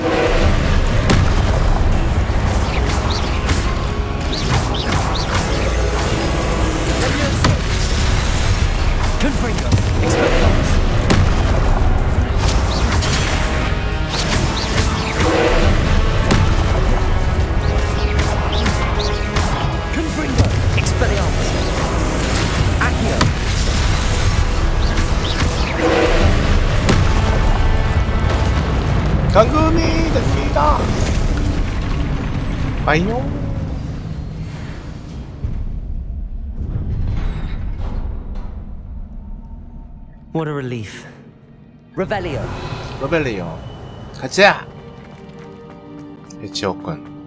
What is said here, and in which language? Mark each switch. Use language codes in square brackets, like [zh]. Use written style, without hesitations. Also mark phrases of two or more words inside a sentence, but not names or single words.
[la] Confringo. Expelliarmus. Confringo. Expelliarmus. Accio. [ko] 감금이 됩니다. 빠이용. [en] What a relief. [la] Revelio. [ko] 로벨리요. 가자. 지옥군.